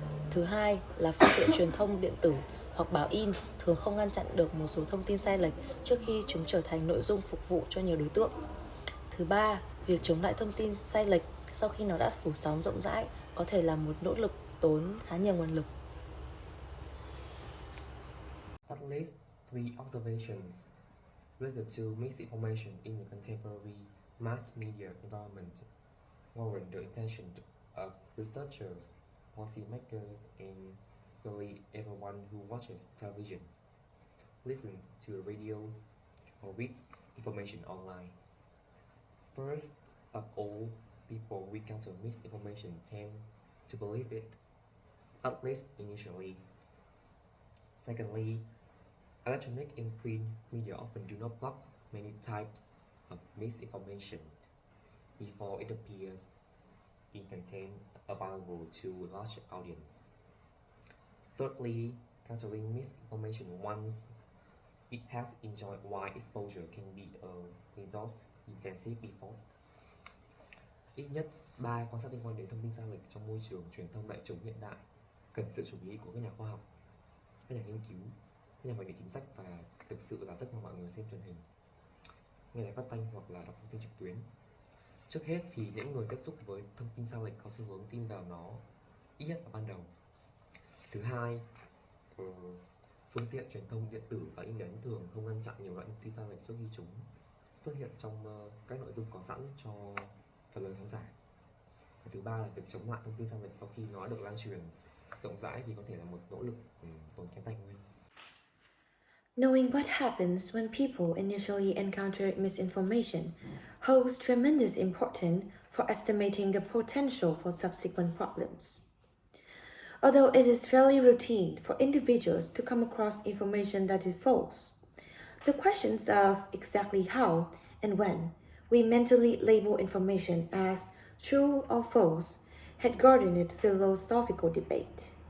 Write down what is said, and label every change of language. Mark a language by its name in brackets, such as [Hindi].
[Vietnamese] Thứ hai là phương tiện truyền thông điện tử hoặc báo in thường không ngăn chặn được một số thông tin sai lệch trước khi chúng trở thành nội dung phục vụ cho nhiều đối tượng. Thứ ba, việc chống lại thông tin sai lệch sau khi nó đã phủ sóng rộng rãi có thể là một nỗ lực tốn khá nhiều nguồn lực. [English] At least three observations related to misinformation in the contemporary mass media environment warrant the attention of researchers, policymakers, and really everyone who watches television, listens to the radio, or reads information online. First of all, people who encounter misinformation tend to believe it, at least initially. Secondly, electronic and print media often do not block many types of misinformation before it appears in content available to a large audience. Thirdly, countering misinformation once it has enjoyed wide exposure can be a resource-intensive effort. [Vietnamese] Ít nhất 3 quan sát liên quan đến thông tin sai lệch trong môi trường truyền thông đại chúng hiện đại cần sự chú ý của các nhà khoa học, các nhà nghiên cứu, các nhà hoạch định chính sách và thực sự là tất cả mọi người xem truyền hình, nghe đài phát thanh hoặc là đọc thông tin trực tuyến. Trước hết thì những người tiếp xúc với thông tin sai lệch có xu hướng tin vào nó ít nhất là ban đầu. Thứ hai, phương tiện truyền thông điện tử và in ấn thường không ngăn chặn nhiều loại thông tin sai lệch trước khi chúng xuất hiện trong các nội dung có sẵn cho phần lớn khán giả. Và thứ ba là việc chống lại thông tin sai lệch sau khi nó được lan truyền rộng rãi thì có thể là một nỗ lực tốn kém tài nguyên. [English] Knowing what happens when people initially encounter misinformation holds tremendous importance for estimating the potential for subsequent problems. Although it is fairly routine for individuals to come across information that is false, the questions of exactly how and when we mentally label information as true or false had garnered philosophical debate.